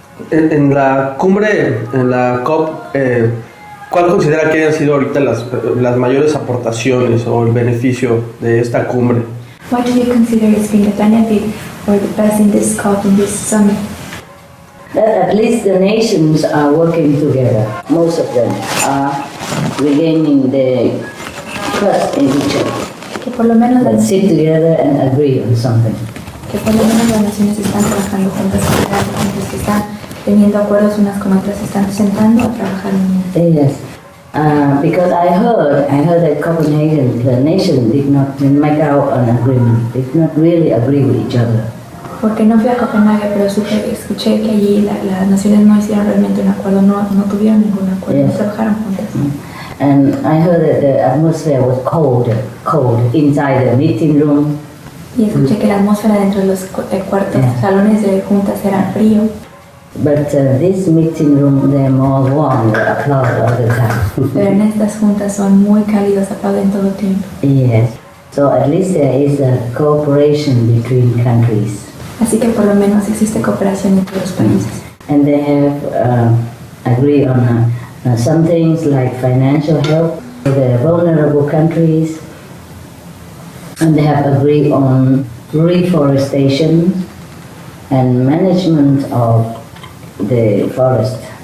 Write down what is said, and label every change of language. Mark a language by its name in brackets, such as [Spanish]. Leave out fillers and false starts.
[Spanish] En la cumbre, en la COP, ¿cuál considera que hayan sido ahorita las mayores aportaciones o el beneficio de esta cumbre? [English] What do you consider has been the benefit or the best in this COP, in this summit? That at least the nations are working together. Most of them are regaining their trust in each other. [Spanish] Que por lo menos [English] That sit together and agree on something. [Spanish] las naciones están trabajando juntas, que están teniendo acuerdos unas con otras, están sentando a trabajar en [English] Yes. Because I heard at Copenhagen, the nation did not make out an agreement. Did not really agree with each other. [Spanish] Porque no fui a Copenhague, pero escuché que allí las naciones no hicieron realmente un acuerdo, no tuvieron ningún acuerdo, [English] Yes. [Spanish] no trabajaron juntas. [English] And I heard that the atmosphere was cold inside the meeting room. [Spanish] Y escuché que la atmósfera dentro de los cuartos, [English] Yeah. [Spanish] salones de juntas era frío. [English] But this meeting room, they're more warm, they applaud all the time. [Spanish] Pero en estas juntas son muy cálidos, aplauden todo el tiempo. [English] Yes. So at least there is a cooperation between countries. [Spanish] Así que por lo menos existe cooperación entre los países. [English] And they have agreed on some things like financial help for the vulnerable countries. And they have agreed on reforestation and management of the forest.